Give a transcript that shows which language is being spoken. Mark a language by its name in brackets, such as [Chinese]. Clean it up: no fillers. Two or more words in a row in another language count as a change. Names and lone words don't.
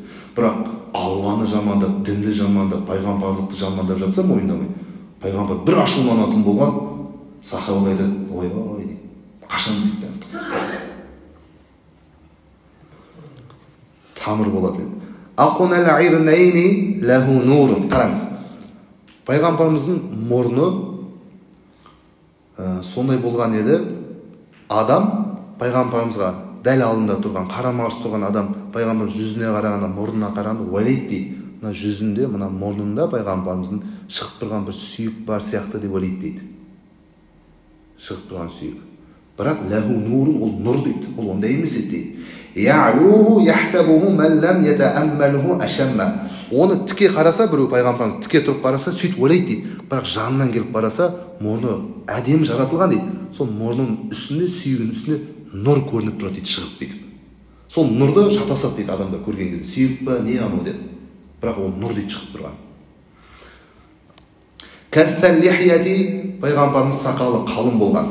[Kazakh] Бірақ Алланы жамандап, дінді жамандап, пайғамбарлықты жамандап жатса, мойындамай. Пайғамбар бір ашуланатын болған, сахабалар айтады, ойбай дейді. Қашан сөйтіп тамыр болады еді. [Arabic] أقنى العرنين له نور. [Kazakh] Қараңыз. Пайғамбарымыздың мұрны сондай болған еді, адам пайғамбарымызға дәл алдында тұрған, қарама-қарсы тұрған адам пайғамбар жүзіне қарағанда, мұрнына қарағанда ойлайды дейді. Мына жүзінде, мына мұрнында пайғамбарымыздың шығып тұрған бір сүйек бар сияқты деп ойлайды дейді. Шығып тұрған сүйек. Бірақ [Arabic] له نور, [Kazakh] ол нұр дейді. Ол ондай емес еді дейді. [Arabic] يعلوه يحسبه من لم يتأمله أشم. [Kazakh] Оны тіке қараса, біреу пайғамбарымыз тіке тұрып қараса, сөйтіп ойлайды дейді. Бірақ жанынан келіп қараса, мұрны әдемі жаратылған дейді. Сол мұрнының үстінде, сүйегінің үстінде нұр көрініп тұрады дейді, шығып кетіп. Сол нұрды шатасады дейді адамдар көрген кезде. Сүйек па, не анау деді. Бірақ ол нұр дейді шығып тұрған. [Arabic] كث اللحية, [Kazakh] пайғамбарымыз сақалы қалың болған.